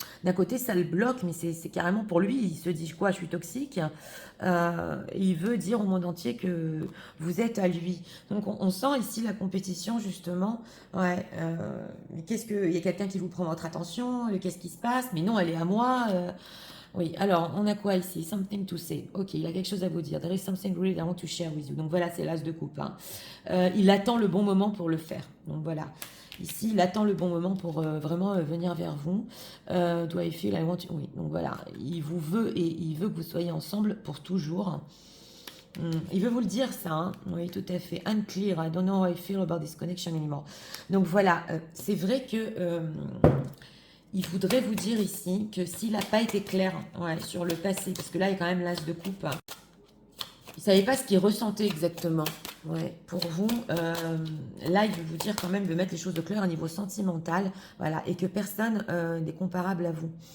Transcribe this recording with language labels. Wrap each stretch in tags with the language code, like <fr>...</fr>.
<fr>D'un côté, ça le bloque, mais c'est carrément pour lui. Il se dit quoi, je suis toxique. Il veut dire au monde entier que vous êtes à lui. Donc on sent ici la compétition justement. Ouais. Mais il y a quelqu'un qui vous prend votre attention. Qu'est-ce qui se passe? Mais non, elle est à moi. Oui, alors, on a quoi ici?</fr> <en>Something to say.</en> <fr>Ok, il a quelque chose à vous dire.</fr> <en>There is something really I want to share with you.</en> <fr>Donc voilà, c'est l'as de coupe, hein. Il attend le bon moment pour le faire. Donc voilà. Ici, il attend le bon moment pour vraiment venir vers vous.</fr> <en>Do I feel I want to...</en> <fr>Oui, donc voilà. Il vous veut et il veut que vous soyez ensemble pour toujours. Il veut vous le dire, ça, hein. Oui, tout à fait. Unclear.</fr> <en>I don't know how I feel about this connection anymore.</en> <fr>Donc voilà, c'est vrai que... il voudrait vous dire ici que s'il n'a pas été clair, ouais, sur le passé, parce que là, il y a quand même l'as de coupe, hein. Il ne savait pas ce qu'il ressentait exactement. Ouais, pour vous, là, il veut vous dire quand même de mettre les choses de clair au niveau sentimental, voilà, et que personne n'est comparable à vous.</fr>